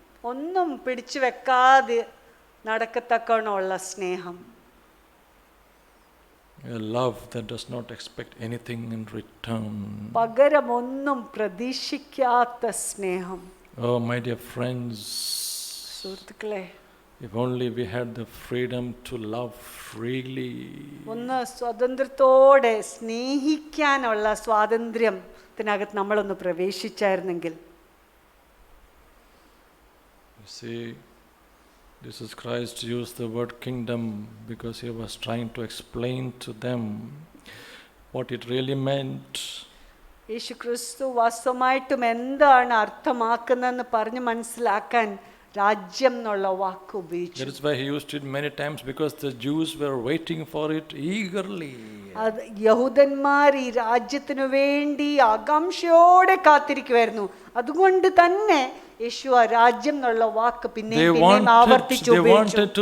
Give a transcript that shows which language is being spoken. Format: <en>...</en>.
<ml>ഒന്നും പിടിച്ചു വെക്കാതെ നടക്കത്തക്കവണ്ണമുള്ള സ്നേഹം.</ml> <en>A love that does not expect anything in return.</en> <ml>പകരം ഒന്നും പ്രതീക്ഷിക്കാത്ത സ്നേഹം.</ml> <en>Oh, my dear friends,</en> <ml>സുഹൃത്തുക്കളെ,</ml> <en>if only we had the freedom to love freely.</en> <ml>ഒന്ന് സ്വതന്ത്രത്തോടെ സ്നേഹിക്കാനുള്ള സ്വാതന്ത്ര്യത്തിനകത്ത് നമ്മളൊന്ന് പ്രവേശിച്ചായിരുന്നെങ്കിൽ.</ml> <en>You see, Jesus Christ used the word kingdom because he was trying to explain to them what it really meant.</en> <ml>യേശു ക്രിസ്തു വാസ്തവമായിട്ടും എന്താണ് അർത്ഥമാക്കുന്നതെന്ന് പറഞ്ഞ് മനസ്സിലാക്കാൻ രാജ്യം എന്നുള്ള വാക്ക് ഉപയോഗിച്ചു.</ml> <en>That is why he used it many times, because the Jews were waiting for it eagerly.</en> <ml>അത് യഹൂദന്മാർ ഈ രാജ്യത്തിനു വേണ്ടി ആകാംക്ഷയോടെ കാത്തിരിക്കുമായിരുന്നു. അതുകൊണ്ട് തന്നെ യേശു ആ രാജ്യം എന്നുള്ള വാക്ക് പിന്നെയും ആവർത്തിച്ചു ഉപയോഗിച്ചു.</ml>